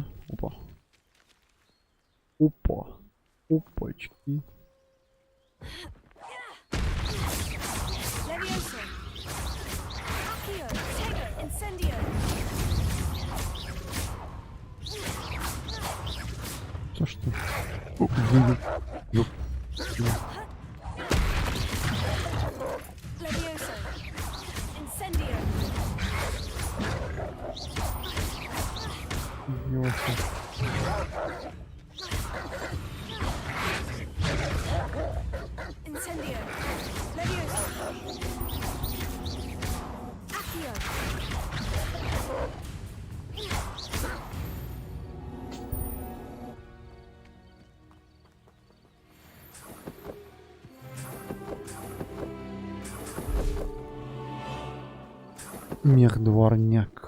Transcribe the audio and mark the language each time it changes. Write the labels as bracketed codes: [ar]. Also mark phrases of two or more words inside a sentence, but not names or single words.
[ru] Опа. Опа. Опачки. [la] Leviosa. Accio. [en] Take her. [la] Incendio. [ru] То что? [la] Leviosa. Incendio. Incendio. Leviosa. Accio. [ru] Мех дворняк.